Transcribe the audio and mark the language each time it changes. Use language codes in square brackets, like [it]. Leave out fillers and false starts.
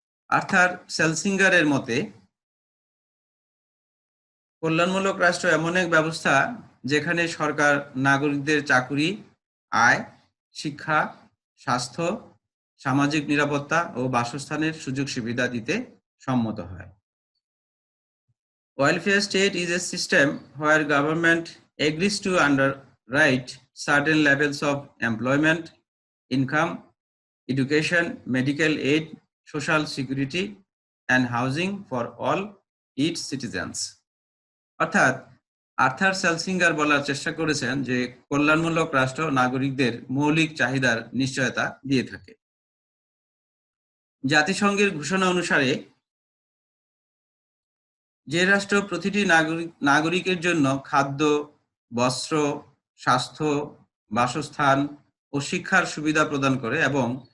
[bn] Arthur সেলসিঙ্গারের মতে কল্যাণমূলক রাষ্ট্র এমন এক ব্যবস্থা যেখানে সরকার নাগরিকদের চাকুরি, আয়, শিক্ষা, স্বাস্থ্য, সামাজিক নিরাপত্তা ও বাসস্থানের সুযোগ সুবিধা দিতে সম্মত হয়। [en] Welfare state is a system where government agrees to underwrite certain levels of employment, income, education, medical aid, social security, and housing for all its citizens. [bn] অর্থাৎ আর্থার সেলসিঙ্গার বলার চেষ্টা করেছেন যে কল্যাণমূলক রাষ্ট্র নাগরিকদের মৌলিক চাহিদার নিশ্চয়তা দিয়ে থাকে। জাতিসংঘের ঘোষণা অনুসারে যে রাষ্ট্র প্রতিটি নাগরিকের জন্য খাদ্য, বস্ত্র, স্বাস্থ্য, বাসস্থান ও শিক্ষার সুবিধা প্রদান করে এবং